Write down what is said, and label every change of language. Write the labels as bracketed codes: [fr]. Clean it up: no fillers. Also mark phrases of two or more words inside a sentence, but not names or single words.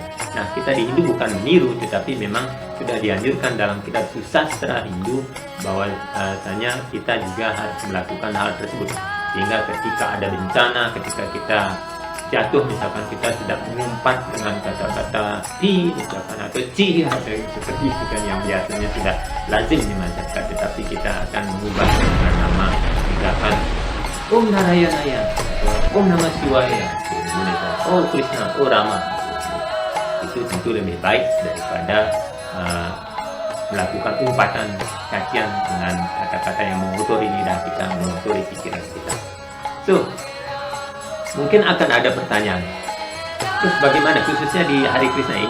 [id] Nah, kita di Hindu bukan meniru, tetapi memang sudah dianjurkan dalam kitab Susastra Hindu bahwasanya kita juga harus melakukan hal tersebut. Sehingga ketika ada bencana, ketika kita jatuh, misalkan kita tidak mengumpat dengan kata-kata pi, misalkan, atau ci, atau seperti itu kan yang biasanya sudah lazim di masyarakat, tetapi kita akan mengubah dengan nama, misalkan Om Narayana, [sa] Om Namah Shivaya, [id] Oh Krishna, Oh Rama. Itu tentu lebih baik daripada melakukan umpatan cacian dengan kata-kata yang mengotori lidah kita, mengotori pikiran kita. So, mungkin akan ada pertanyaan, terus bagaimana khususnya di Hari Krishna ini?